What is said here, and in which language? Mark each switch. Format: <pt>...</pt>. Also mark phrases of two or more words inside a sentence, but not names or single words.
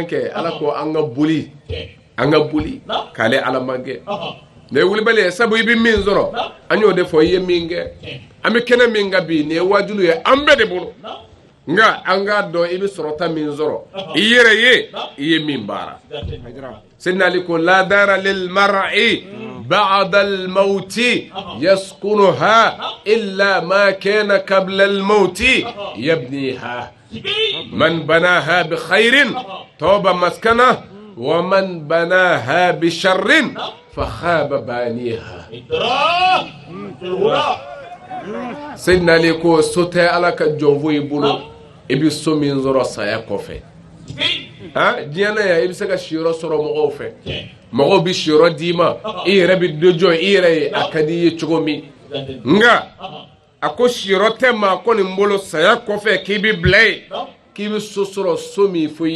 <bm>kɛ ala ko an ka boli k'ale ala ma kɛ ne wulibali ye sabu i bɛ min sɔrɔ an y'o de fɔ i ye min kɛ an bɛ kɛnɛ min ka bi nin ye wajilu ye an bɛɛ de bolo nga an k'a dɔn i bɛ sɔrɔta min sɔrɔ i yɛrɛ ye i ye min baara Sayyidina Ali ko</bm> <ar>لا دار للمرء بعد الموت يسكنها إلا ما كان قبل الموت يبنيها من بناها بخير طاب مسكنا ومن بناها بشر خاب بانيها</ar> <bm>Sayyidina Ali ko sote ala ka jɔnfo i bolo i bɛ so min sɔrɔ saya kɔfɛ diɲɛ na yan i bɛ se ka siyɔrɔ sɔrɔ mɔgɔw fɛ mɔgɔw bɛ siyɔrɔ d'i ma i yɛrɛ bɛ dɔ jɔ i yɛrɛ ye a ka di i ye cogo min nga a ko siyɔrɔ tɛ maa ko nin bolo saya kɔfɛ k'i bi bila ye k'i bi so sɔrɔ so min fo i</bm>